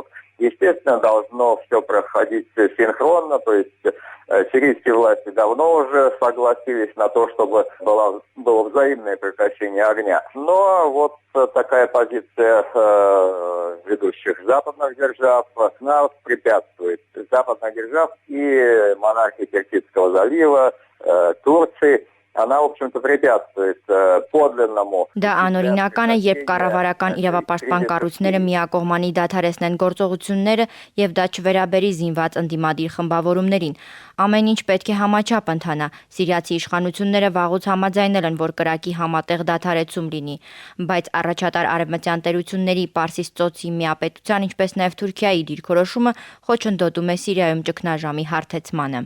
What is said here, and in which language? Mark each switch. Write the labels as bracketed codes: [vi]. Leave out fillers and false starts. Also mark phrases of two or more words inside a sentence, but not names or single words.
[ru] Естественно, должно все проходить синхронно, то есть сирийские власти давно уже согласились на то, чтобы было взаимное прекращение огня. Но вот такая позиция ведущих западных держав нас препятствует. Западных держав и монархии Персидского залива, Турции. Она, в общем-то, препятствует подлинному. [hy] Դա անօրինական է, երբ կառավարական իրավապաշտպան կառույցները միակողմանի դադարեցնեն գործողությունները եւ դա չվերաբերի զինված ընդդիմադիր խմբավորումներին։ Ամեն ինչ պետք է համաչափ ընթանա։ Սիրիացի իշխանությունները վաղուց համաձայնել են, որ կրակի համատեղ դադարեցում լինի, բայց առաջատար արևմտյան տերությունների Պարսից ծոցի միապետության, ինչպես նաեւ Թուրքիայի դիրքորոշումը խոչընդոտում է Սիրիայում ճգնաժամի հարթեցմանը։